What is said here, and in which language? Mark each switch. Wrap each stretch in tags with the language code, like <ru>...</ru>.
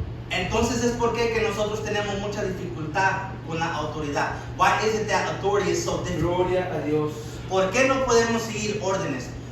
<es>Entonces es por qué que nosotros tenemos mucha dificultad con la autoridad.</es> <en>Why is it that authority is so difficult?</en> <es>Gloria a Dios. ¿Por qué no podemos seguir órdenes?</es>